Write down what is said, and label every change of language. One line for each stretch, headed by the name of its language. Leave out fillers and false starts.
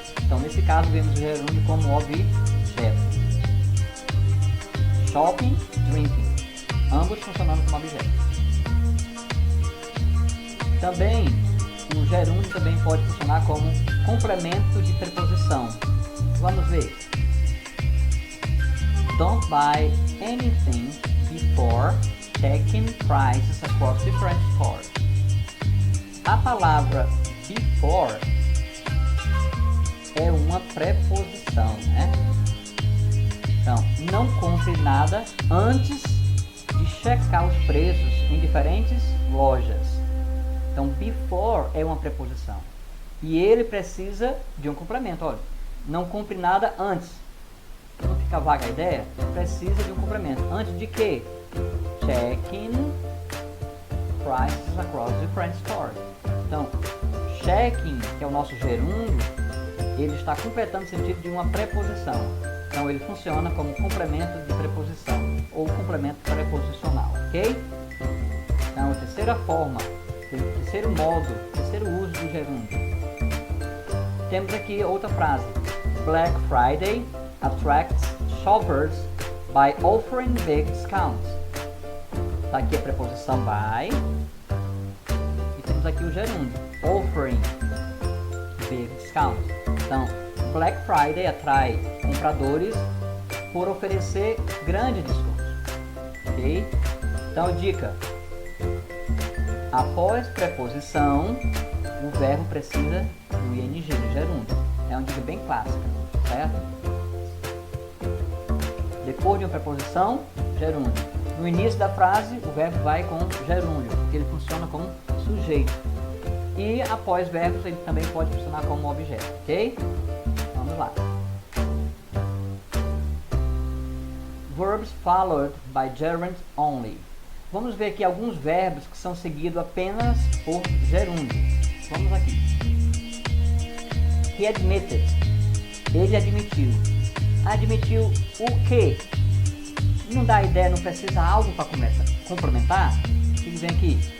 Portuguese: Então nesse caso vemos o gerúndio como objeto. Shopping, drinking, ambos funcionando como objeto. Também o gerúndio também pode funcionar como complemento de preposição. Vamos ver.
English: Don't buy anything before checking prices across different stores.
Portuguese: A palavra before é uma preposição, né? Então, não compre nada antes de checar os preços em diferentes lojas. Então, before é uma preposição. E ele precisa de um complemento. Olha, não compre nada antes. Não fica vaga a ideia? Precisa de um complemento. Antes de quê?
English: Checking prices across different stores.
Portuguese: Então, checking, que é o nosso gerúndio, ele está completando o sentido de uma preposição. Então, ele funciona como complemento de preposição ou complemento preposicional, ok? Então, a terceira forma, o terceiro modo, o terceiro uso do gerúndio. Temos aqui outra frase.
English: Black Friday attracts shoppers by offering big discounts.
Portuguese: Está aqui a preposição by. E temos aqui o gerúndio.
English: Offering big discounts.
Portuguese: Então, Black Friday atrai compradores por oferecer grandes descontos. Ok? Então, dica. Após preposição, o verbo precisa do ing, do gerúndio. É uma dica bem clássica, certo? Depois de uma preposição, gerúndio. No início da frase, o verbo vai com gerúndio, porque ele funciona como sujeito. E após verbos, ele também pode funcionar como objeto, ok? Vamos lá.
English: Verbs followed by gerund only.
Portuguese: Vamos ver aqui alguns verbos que são seguidos apenas por gerúndio. Vamos aqui.
English: He admitted.
Portuguese: Ele admitiu. Admitiu o quê? Não dá ideia, não precisa algo para complementar? Ele vem aqui.